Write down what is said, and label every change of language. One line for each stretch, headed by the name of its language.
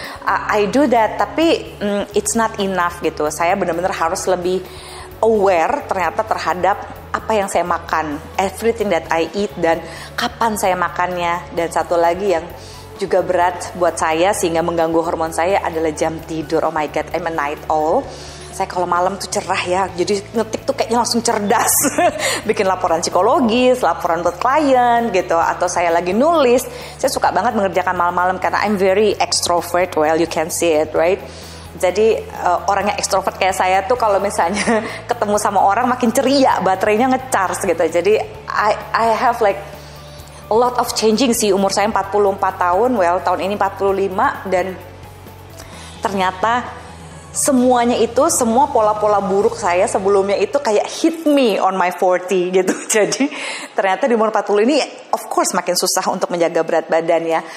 English: I do that,
Indonesian: tapi
English: it's not enough gitu.
Indonesian: Saya benar-benar harus lebih aware ternyata terhadap apa yang saya makan,
English: everything that I eat,
Indonesian: dan kapan saya makannya. Dan satu lagi yang juga berat buat saya sehingga mengganggu hormon saya adalah jam tidur.
English: Oh my god, I'm a night owl.
Indonesian: Saya kalau malam tuh cerah ya, jadi ngetik tuh kayaknya langsung cerdas. Bikin laporan psikologis, laporan buat klien gitu, atau saya lagi nulis. Saya suka banget mengerjakan malam-malam karena
English: I'm very extrovert, well you can see it, right?
Indonesian: Jadi orang yang ekstrovert kayak saya tuh kalau misalnya ketemu sama orang makin ceria, baterainya nge-charge gitu.
English: Jadi I have like a lot of changing sih.
Indonesian: Umur saya 44 tahun, well tahun ini 45, dan ternyata semuanya itu, semua pola-pola buruk saya sebelumnya itu kayak
English: hit me on my 40
Indonesian: gitu. Jadi ternyata di umur 40 ini of course makin susah untuk menjaga berat badan ya.